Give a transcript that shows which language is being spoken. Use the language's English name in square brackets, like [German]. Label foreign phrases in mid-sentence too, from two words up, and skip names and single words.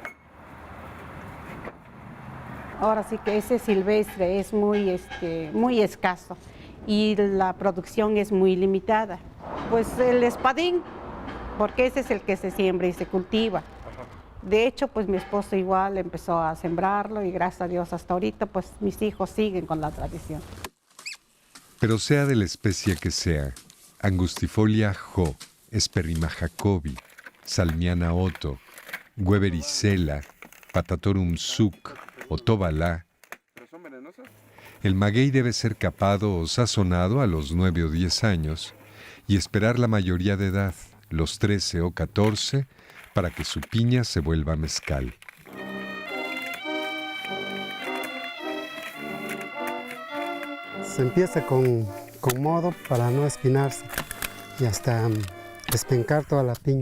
[Spanish] Ahora sí que ese silvestre es muy escaso y la producción es muy limitada. Pues el espadín, porque ese es el que se siembra y se cultiva. De hecho, pues mi esposo igual empezó a sembrarlo y gracias a Dios hasta ahorita, pues mis hijos siguen con la tradición. Pero sea de la especie que sea, Angustifolia jo, Esperrima jacobi, Salmiana otto, Webericella, Patatorum suc o tobalá, el maguey debe ser capado o sazonado a los 9 o 10 años y esperar la mayoría de edad, los 13 o 14, para que su piña se vuelva mezcal. Se empieza con modo para no espinarse y hasta despencar toda la piña.